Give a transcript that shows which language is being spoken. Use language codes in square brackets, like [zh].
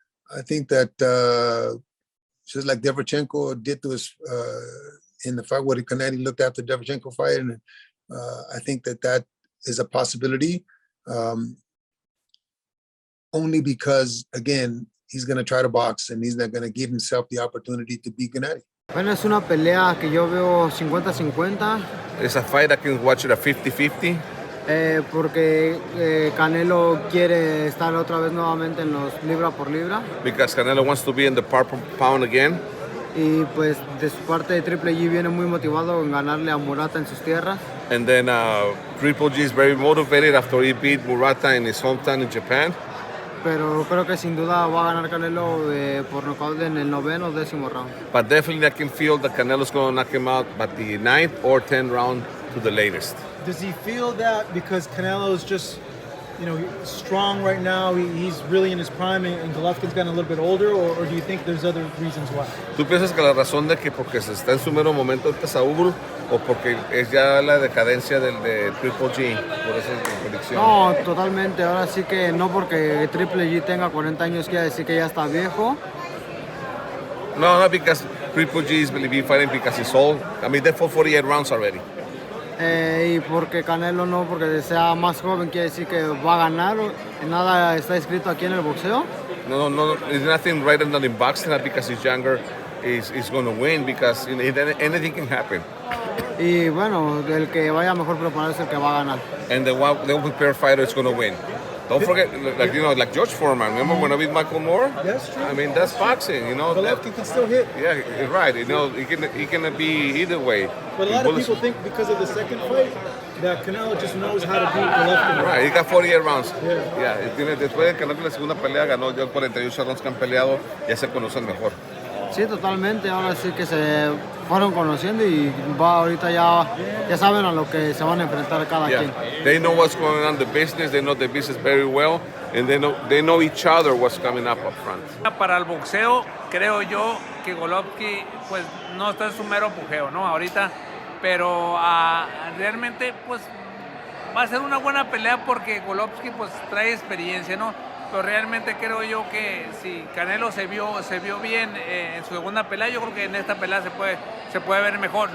[en] I think that just like Derevchenko did to us in the fight where Canelo looked after Derevchenko fight, and I think that is a possibility. Only because, again, he's going to try to box and he's not going to give himself the opportunity to beat Gennady. [es] Bueno, es una pelea que yo veo 50-50. [en] It's a fight I can watch it a 50-50. [es] Porque Canelo quiere estar otra vez nuevamente en los libra por libra. [en] Because Canelo wants to be in the pound again. [es] Y pues de su parte de Triple G viene muy motivado en ganarle a Murata en sus tierras. [en] And then Triple G is very motivated after he beat Murata in his hometown in Japan. [es] Pero creo que sin duda va a ganar Canelo por nocaut en el 9º o 10º round. [en] But definitely I can feel that Canelo's going to knock him out by the 9th or 10th round to the latest. Does he feel that because Canelo is just, strong right now, he's really in his prime, and Golovkin's gotten a little bit older, or do you think there's other reasons why? [es] ¿Tú piensas que la razón de que porque se está en su mero momento de Saúl o porque es ya la decadencia de Triple G? Por esa predicción. No, totalmente. Ahora sí que no porque Triple G tenga 40 años quiere decir que ya está viejo. [en] No, not because Triple G is been fighting because he's old. I mean, they fought 48 rounds already. [es] Y porque Canelo no, porque sea más joven quiere decir que va a ganar. Nada está escrito aquí en el boxeo. [en] No, there's nothing right than in boxing. Not because he's younger, he's going to win because anything can happen. [es] Y bueno, el que vaya mejor preparado es el que va a ganar. [en] And the well-prepared fighter is going to win. Don't forget, like George Foreman. Remember when I beat Michael Moore? That's true. I mean, that's boxing, Golovkin can still hit. Yeah, right. He can be either way. But a lot of people think because of the second fight that Canelo just knows how to beat Golovkin. Right, he got 48 rounds. Yeah. [es] Después de que la segunda pelea ganó ya 48 rounds que han peleado, ya se conocen mejor. Sí, totalmente. Ahora sí que se fueron conociendo y ahorita ya saben a lo que se van a enfrentar cada quien. [en] They know what's going on in the business. They know the business very well, and they know each other what's coming up front. [es] Para el boxeo, creo yo que Golovkin pues no está en su mero apogeo, ¿no? Ahorita, pero realmente pues va a ser una buena pelea porque Golovkin pues trae experiencia, ¿no? Pero realmente creo yo que si Canelo se vio bien en su segunda pelea, yo creo que en esta pelea se puede ver mejor.